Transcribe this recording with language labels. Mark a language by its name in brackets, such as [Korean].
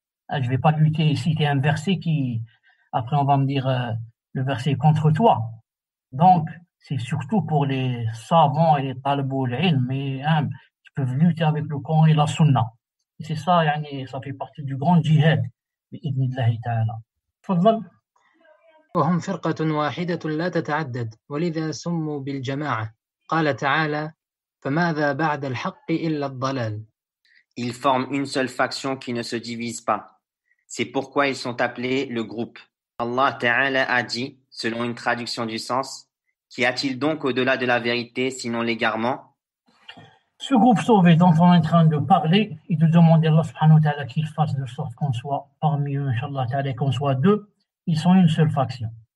[French] Je ne vais pas lutter et citer un verset qui, après on va me dire le verset est contre toi. Donc, c'est surtout pour les savants et les talibou al-ilm, mais qui peuvent lutter avec le Coran et la Sunna. Et c'est ça, ça fait partie du grand djihad, [Arabic] بإذن الله تعالى. تفضل. وهم فرقة واحدة لا تتعدد ولذا سموا بالجماعة. قال تعالى فماذا بعد الحق إلا الضلال. [French] Ils forment une seule faction qui ne se divise pas. C'est pourquoi ils sont appelés le groupe. Allah Ta'ala a dit, selon une traduction du sens, qu'y a-t-il donc au-delà de la vérité sinon l'égarement? Ce groupe sauvé dont on est en train de parler et de demander à Allah subhanahu wa ta'ala qu'il fasse de sorte qu'on soit parmi eux, Inch'Allah ta'ala, qu'on soit deux, ils sont une seule faction.